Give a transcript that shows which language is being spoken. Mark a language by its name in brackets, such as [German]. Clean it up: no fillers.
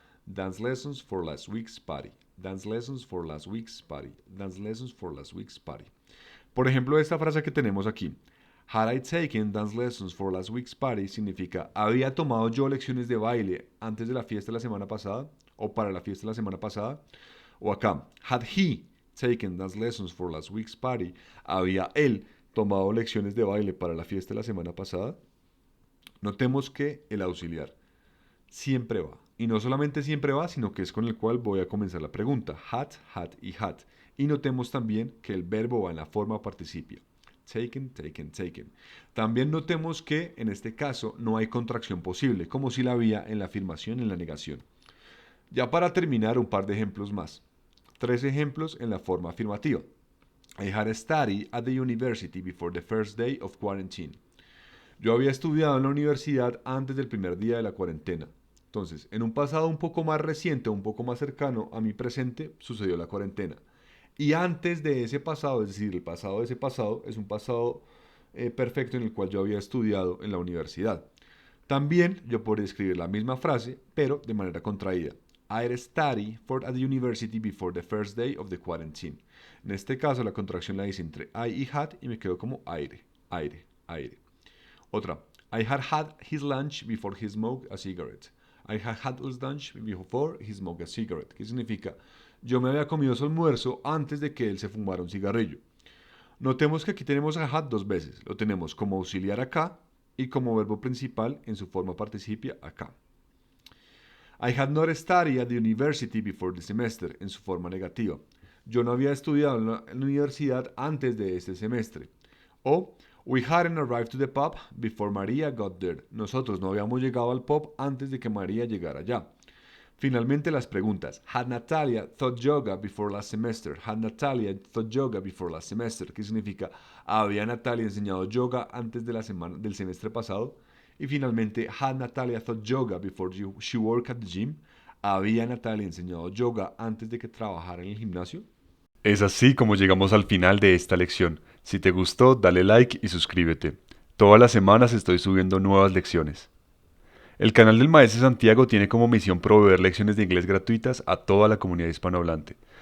[English] Dance lessons for last week's party. Dance lessons for last week's party. Dance lessons for last week's party. [Spanish] Por ejemplo, esta frase que tenemos aquí. [English] Had I taken dance lessons for last week's party [Spanish] significa, ¿había tomado yo lecciones de baile antes de la fiesta de la semana pasada? ¿O para la fiesta de la semana pasada? O acá, [English] had he taken dance lessons for last week's party? [Spanish] ¿Había él tomado lecciones de baile para la fiesta de la semana pasada? Notemos que el auxiliar siempre va. Y no solamente siempre va, sino que es con el cual voy a comenzar la pregunta. Had y had. Y notemos también que el verbo va en la forma participio. Taken, taken, taken. También notemos que en este caso no hay contracción posible, como si la había en la afirmación y en la negación. Ya para terminar, un par de ejemplos más. 3 ejemplos en la forma afirmativa. [English] I had studied at the university before the first day of quarantine. [Spanish] Yo había estudiado en la universidad antes del primer día de la cuarentena. Entonces, en un pasado un poco más reciente, un poco más cercano a mi presente, sucedió la cuarentena. Y antes de ese pasado, es decir, el pasado de ese pasado, es un pasado perfecto en el cual yo había estudiado en la universidad. También yo podría escribir la misma frase, pero de manera contraída. [English] I studied at the university before the first day of the quarantine. [Spanish] En este caso, la contracción la hice entre I y had y me quedó como aire, aire, aire. Otra. [English] I had his lunch before he smoked a cigarette. I had his lunch before he smoked a cigarette. [Spanish] ¿Qué significa? Yo me había comido su almuerzo antes de que él se fumara un cigarrillo. Notemos que aquí tenemos a had 2 veces. Lo tenemos como auxiliar acá y como verbo principal en su forma participia acá. [English] I had not studied at the university before the semester [Spanish] en su forma negativa. Yo no había estudiado en la universidad antes de este semestre. [English] O we hadn't arrived to the pub before Maria got there. [Spanish] Nosotros no habíamos llegado al pub antes de que María llegara allá. Finalmente las preguntas. [English] Had Natalia taught yoga before last semester? Had Natalia taught yoga before last semester? [Spanish] ¿Qué significa? ¿Había Natalia enseñado yoga antes de la semana, del semestre pasado? Y finalmente, [English] had Natalia taught yoga before she worked at the gym? [Spanish] ¿Había Natalia enseñado yoga antes de que trabajara en el gimnasio? Es así como llegamos al final de esta lección. Si te gustó, dale like y suscríbete. Todas las semanas estoy subiendo nuevas lecciones. El canal del Maestro Santiago tiene como misión proveer lecciones de inglés gratuitas a toda la comunidad hispanohablante.